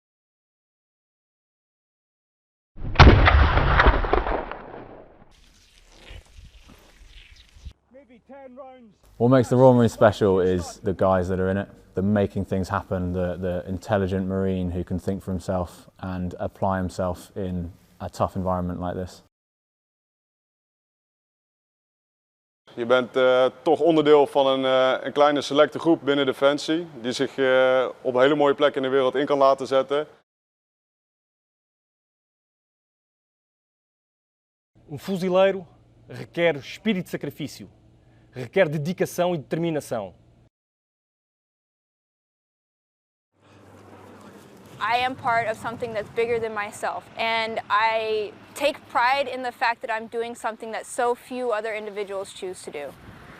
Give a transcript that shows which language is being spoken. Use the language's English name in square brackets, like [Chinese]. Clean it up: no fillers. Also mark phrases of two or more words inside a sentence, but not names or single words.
[English] What makes the Royal Marine special is the guys that are in it, the making things happen, the intelligent Marine who can think for himself and apply himself in a tough environment like this. [Dutch] Je bent toch onderdeel van een kleine selecte groep binnen Defensie die zich op een hele mooie plek in de wereld in kan laten zetten. [Portuguese] Fuzileiro requer espírito de sacrifício, requer dedicação e determinação. [English] I am part of something that's bigger than myself, and I take pride in the fact that I'm doing something that so few other individuals choose to do.